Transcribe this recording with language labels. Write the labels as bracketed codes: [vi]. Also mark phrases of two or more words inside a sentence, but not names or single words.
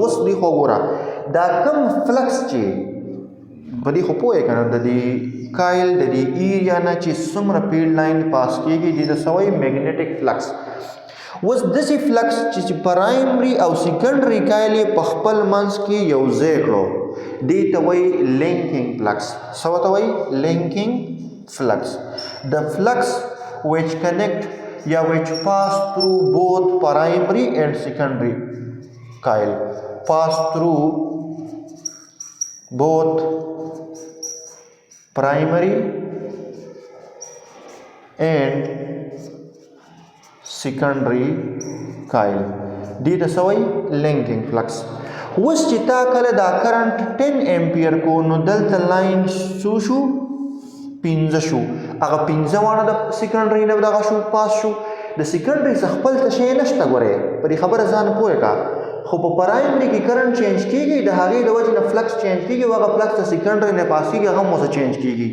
[ps] اوس دې خوا ګوره، دا کم فلکس چې په دې خو پوه یې که نه، د دې کایل د دې ایریا نه چې څومره [en] field line [ps] پاس کېږي دې ته څه وایي؟ [en] magnetic flux. [ps] اوس داسې فلکس چې پرایمري او سیکنډري کایل یې په خپل منځ کې یو ځای کړو، دې ته وایي [en] linking flux. [ps] څه ورته وایي؟ [en] linking flux. [ps] د فلکس [en] which connect یا which pass through both primary and secondary coil, pass through both primary and secondary coil. [ps] دې ته څه وایي؟ [en] linking flux. [ps] اوس چې تا کله دا کرنٹ 10 امپیر کو، نو دلته لاین څو شو؟ 15 شو. هغه 15 واړه د سیکنډري نه دغه شو، پاس شو. د سیکنډري څه خپل څه شی نشته. ګورې په دې خبره ځان پوه کا، خو په پرایمري کې [en] current change [ps] کېږي، د هغې د وجې نه [en] flux change [ps] کېږي، او هغه فلکس د سیکنډري نه پاس کېږي، هغه هم ورسره [en] change.